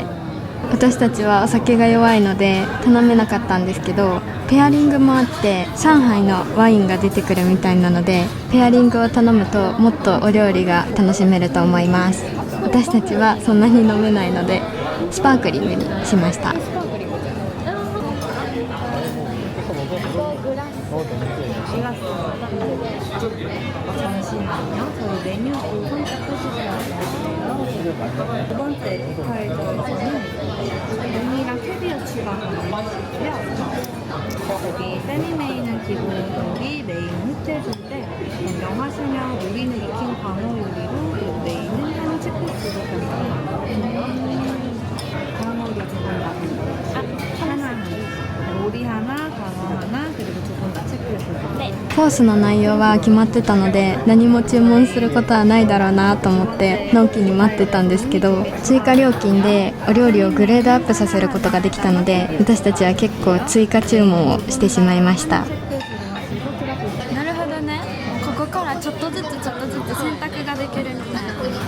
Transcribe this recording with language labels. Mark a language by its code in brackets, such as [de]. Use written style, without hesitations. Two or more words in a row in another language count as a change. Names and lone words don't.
[ja] 私たちはお酒が弱いので頼めなかったんですけど、ペアリングもあって3杯のワインが出てくるみたいなのでペアリングを頼むともっとお料理が楽しめると思います。私たちはそんなに飲めないのでスパークリングにしました。 [ko] 두 번째 디파이저에서는 눈이랑 캐비어 추가 가능하시고요. 거기 세미메인은 기본 고기, 메인 흑돼지인데 변경하시면 요리는 익힌 광어 요리로, 그리고 메인은 한우 치코스로 변경합니다. 광어 요리 두분 다 하나, 오리 하나, 광어 하나, 그리고 두 분 다 체크해주세요. [ja] コースの内容は決まってたので何も注文することはないだろうなと思ってのんきに待ってたんですけど、追加料金でお料理をグレードアップさせることができたので私たちは結構追加注文をしてしまいました。なるほどね、ここからちょっとずつちょっとずつ選択ができるみたいな。